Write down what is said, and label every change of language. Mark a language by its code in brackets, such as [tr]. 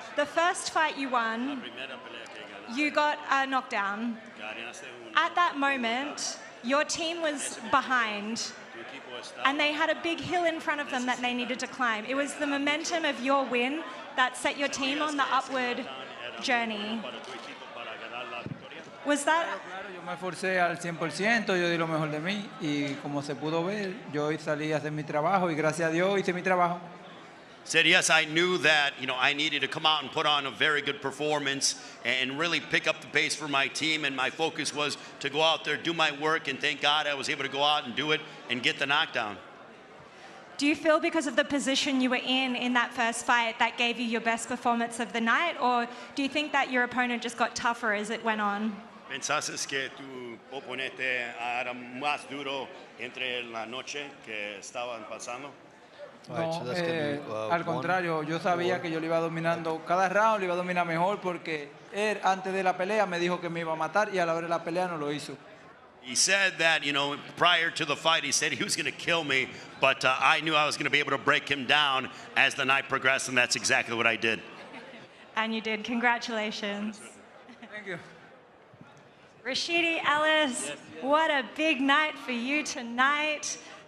[en] The first fight you won, you got a knockdown. At that moment, your team was behind, and they had a big hill in front of them that they needed to climb. It was the momentum of your win that set your team on the upward journey. Was that... [es] Claro, yo me esforcé al 100%, yo di lo mejor de mí y como se pudo ver, yo salí a hacer mi trabajo y gracias a Dios hice mi trabajo. [en] Said, yes, I knew that, you know, I needed to come out and put on a very good performance and really pick up the pace for my team, and my focus was to go out there, do my work, and thank God I was able to go out and do it and get the knockdown. Do you feel because of the position you were in that first fight that gave you your best performance of the night, or do you think that your opponent just got tougher as it went on? [es] ¿Pensaste que tu oponente era más duro entre la noche que estaban pasando? No, al contrario, yo sabía que yo le iba dominando, cada round le iba a dominar mejor porque él antes de la pelea me dijo que me iba a matar y a la hora de la pelea no lo hizo. [en] He said that, you know, prior to the fight, he said he was going to kill me, but I knew I was going to be able to break him down as the night progressed, and that's exactly what I did. And you did. Congratulations. Thank you. Rashidi Ellis, what a big night for you tonight.